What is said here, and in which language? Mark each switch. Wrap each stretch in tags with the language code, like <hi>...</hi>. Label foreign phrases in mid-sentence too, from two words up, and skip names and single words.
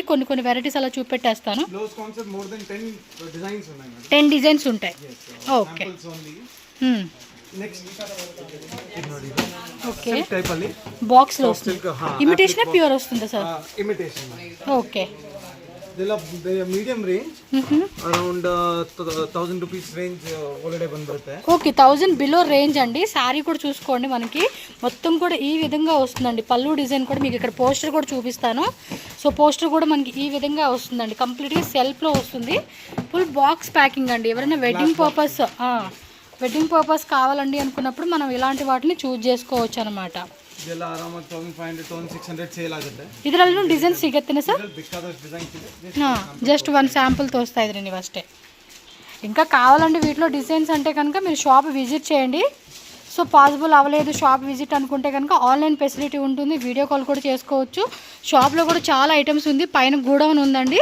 <te>కొన్ని వెరైటీస్ అలా చూపెట్టేస్తాను. 10 డిజైన్స్ ఉంటాయి.</te> <en>okay, okay, box</en> <te>లో వస్తుంది.</te> <en>imitation pure</en> <te>వస్తుందా సార్? ఇమిటేషన్. ఓకే,</te> <en>medium range around 1000 rupees range</en> <kn>ಒಳಗಡೆ ಬಂದ್ಬಿಡುತ್ತೆ.</kn> <en>okay, 1000 below range అండి.</en> <te>శారీ కూడా చూసుకోండి, మనకి మొత్తం కూడా ఈ విధంగా వస్తుందండి. పళ్ళు డిజైన్ కూడా మీకు ఇక్కడ పోస్టర్ కూడా చూపిస్తాను. సో పోస్టర్ కూడా మనకి ఈ విధంగా వస్తుందండి, కంప్లీట్గా సెల్ఫ్లో వస్తుంది.</te> <en>full box packing అండి.</en> <te>ఎవరైనా</te> <en>wedding purpose</en> <te>కావాలండి అనుకున్నప్పుడు మనం ఇలాంటి వాటిని చూజ్ చేసుకోవచ్చు అనమాట.</te> <kn>ಇದರಲ್ಲೂ ಡಿಸೈನ್ ಸಿಗುತ್ತೇನೆ ಸರ್?</kn> <te>జస్ట్ 1 శాంపుల్ తోస్తా ఇది నేను ఫస్టే. ఇంకా కావాలండి వీటిలో డిజైన్స్ అంటే కనుక మీరు</te> <en>shop visit</en> <te>చేయండి. సో పాసిబుల్ అవ్వలేదు</te> <en>shop visit</en> <te>అనుకుంటే కనుక</te> <en>online facility</en> <te>ఉంటుంది,</te> <en>video call</en> <te>కూడా చేసుకోవచ్చు. షాప్లో కూడా చాలా ఐటమ్స్ ఉంది, పైన గూడౌన్ ఉందండి.</te>